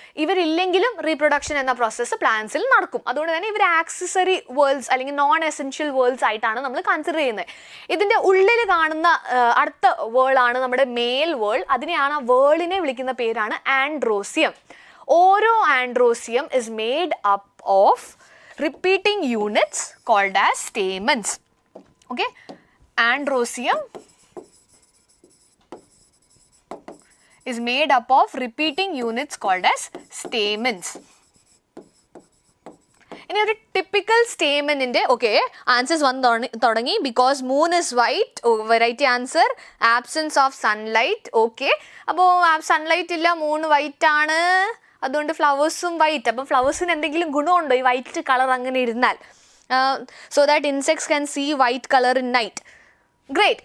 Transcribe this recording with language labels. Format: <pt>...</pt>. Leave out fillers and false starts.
<ml>ഇവരില്ലെങ്കിലും reproduction എന്ന process പ്ലാന്റ്സിൽ നടക്കും. അതുകൊണ്ട് തന്നെ ഇവർ ആക്സസറി വേൾഡ്സ് അല്ലെങ്കിൽ നോൺ എസെൻഷ്യൽ വേൾഡ്സ് ആയിട്ടാണ് നമ്മൾ കൺസിഡർ ചെയ്യുന്നത്. ഇതിൻ്റെ ഉള്ളിൽ കാണുന്ന അടുത്ത വേൾഡാണ് നമ്മുടെ മെയിൽ വേൾഡ്. അതിനെയാണ് ആ വേൾഡിനെ വിളിക്കുന്ന പേരാണ്</ml> <en>Androecium. ഓരോ androecium is made up of repeating units called as stamens. Okay, androsium is made up of repeating units called as stamens.</en> <ml>ഇനി ഒരു ടിപ്പിക്കൽ സ്റ്റേമനിൻ്റെ ആൻസേഴ്സ് വന്ന് തുടങ്ങി.</ml> <en>Because moon is white, variety answer. Absence of sunlight.</en> <ml>Okay, അപ്പോൾ sunlight ഇല്ല, moon white ആണ്, അതുകൊണ്ട് ഫ്ലവേഴ്സും white. അപ്പം ഫ്ലവേഴ്സിന് എന്തെങ്കിലും ഗുണമുണ്ടോ ഈ വൈറ്റ് കളർ അങ്ങനെ ഇരുന്നാൽ?</ml> <en>So that insects can see white colour in night. Great.</en>